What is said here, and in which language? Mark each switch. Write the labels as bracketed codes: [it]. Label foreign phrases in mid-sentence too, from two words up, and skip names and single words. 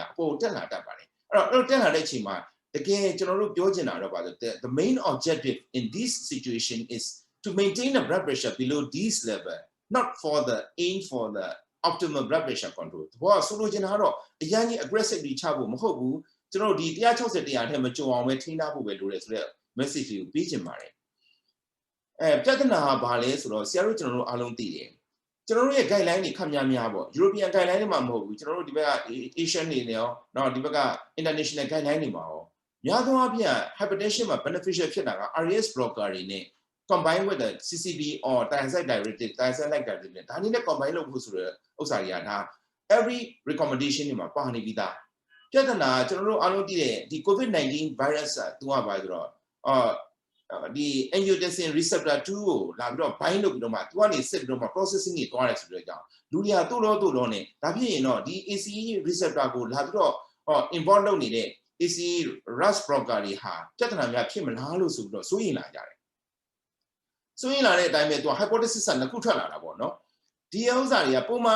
[my] ကအပေါ်တက်လာတတ်ပါတယ်အဲ့တော့တက်လာတဲ့အချိန်မှာတကယ်ကျွန်တော်တို့ပြောချင်တာတော့ပါဆို [en] the main objective in this situation is to maintain the blood pressure below this level not for the aim for the optimal blood pressure control [my] ဘောဆိုလိုချင်တာကတော့အရင်ကြီး aggressive တွေချဖို့မဟုတ်ဘူးကျွန်တော်တို့ဒီ160 တရားထဲမှာကြုံအောင်ပဲထိန်းထားဖို့ပဲလိုတယ်ဆိုတော့ message ကိုပေးချင်ပါတယ်ပြဿနာကဘာလဲဆိုတော့ဆရာတို့ကျွန်တော်တို့အားလုံးသိတယ်ကျွန်တော်တို့ရဲ့ guideline တွေခက်များများပေါ့ [en] European guideline [my] တွေမှာမဟုတ်ဘူးကျွန်တော်တို့ဒီဘက်က Asian တွေနဲ့ရောနောက်ဒီဘက်က [en] international guideline [my] တွေမှာရောများသောအားဖြင့် hypertension မှာ beneficial ဖြစ်တာက [en] RAS blocker [my] တွေနဲ့ [en] combine with the CCB or thiazide diuretic thiazide like diuretic [my] ဒါနည်းနဲ့ combine လုပ်ဖို့ဆိုတဲ့ဥစ္စာတွေကဒါ [en] every recommendation [my] တွေမှာပါနေပြီးသားပြဿနာကျွန်တော်တို့အားလုံးသိတဲ့ဒီ [en] COVID-19 virus [my] ကသူကပါဆိုတော့ဒီ [en] angiotensin receptor [my] 2ကိုလာပြီးတော့ bind လုပ်ပြီးတော့မှသူကနေစစ်ပြီးတော့မှ processing တွေတွားတယ်ဆိုတဲ့ကြောင့်လူတွေကတို့တော့နဲ့ဒါဖြစ်ရင်တော့ဒီ [en] ACE receptor [my] ကိုလာပြီးတော့involve လုပ်နေတဲ့ [en] ACE RAS blocker [my] တွေဟာပြဿနာများဖြစ်မလားလို့ဆိုပြီးတော့စိုးရိမ်လာကြတယ်စိုးရိမ်လာတဲ့အတိုင်းပဲသူက hypothesis ကနှစ်ခုထွက်လာတာပေါ့နော်ဒီဥစ္စာတွေကပုံမှန်အ